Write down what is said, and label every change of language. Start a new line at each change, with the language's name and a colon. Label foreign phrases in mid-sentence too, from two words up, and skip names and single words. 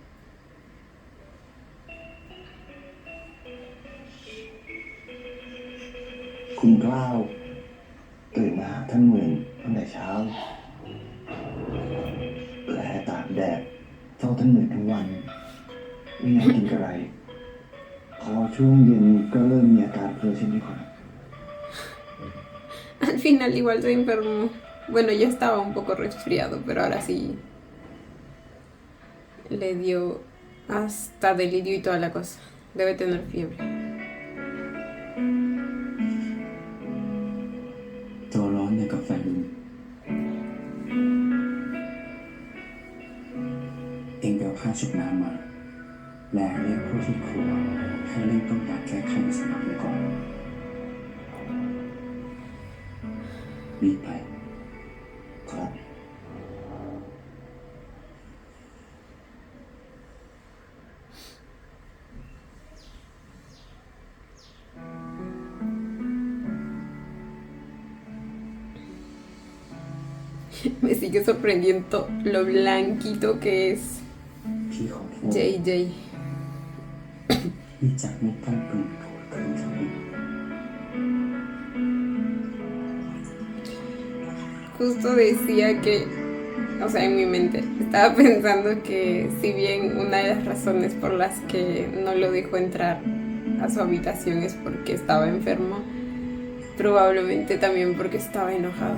Thai: คุณกล้าวตื่นมาหาท่านเหมือนตั้งแต่เช้า และตากแดดเฝ้าท่านเหมือนทั้งวันไม่ยอมกินอะไร พอช่วงเย็นก็เริ่มมีอาการเพ้อใช่ไหมครับ
Spanish: Al final igual se enfermó. Bueno, ya estaba un poco resfriado, pero ahora sí le dio hasta delirio y toda la cosa. Debe tener fiebre.
Thai: ตัวร้อนอย่างกับไฟลุกเองไปเอาผ้าชุบน้ำมา แล้วเรียกผู้ที่ครัวให้เร่งต้มยาแก้ไขในสนามไว้ก่อนรีบไป ครับ
Spanish: Me sigue sorprendiendo lo blanquito que es
Thai: พี่ขอโทษ
Spanish: JJ.
Thai: ที่จะไม่ต้องเปลี่ยนตัวคืนเขาอีก
Spanish: Justo decía que, o sea, en mi mente, estaba pensando que si bien una de las razones por las que no lo dejó entrar a su habitación es porque estaba enfermo, probablemente también porque estaba enojado.